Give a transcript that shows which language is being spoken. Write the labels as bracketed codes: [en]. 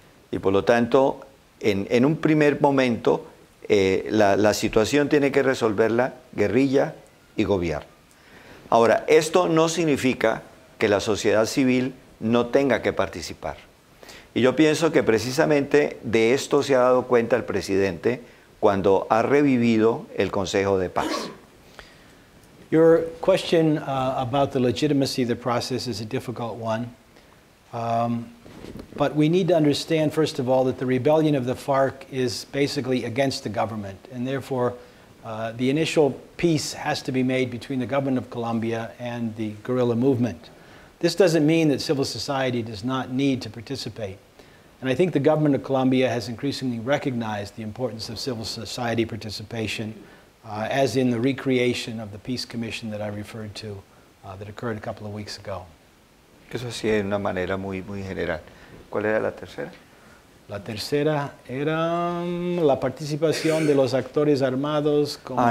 [es] Y por lo tanto, en un primer momento, la situación tiene que resolverla guerrilla y gobierno. Ahora, esto no significa que la sociedad civil no tenga que participar. Y yo pienso que precisamente de esto se ha dado cuenta el presidente cuando ha revivido el Consejo de Paz. [en] Your question about the legitimacy of the process is a difficult one. But we need to understand, first of all, that the rebellion of the FARC is basically against the government. And therefore, the initial peace has to be made between the government of Colombia and the guerrilla movement. This doesn't mean that civil society does not need to participate. And I think the government of Colombia has increasingly recognized the importance of civil society participation, as in the recreation of the Peace Commission that I referred to that occurred a couple of weeks ago. [es] Eso sí, de una manera muy general. ¿Cuál era la tercera? La tercera era la participación de los actores armados como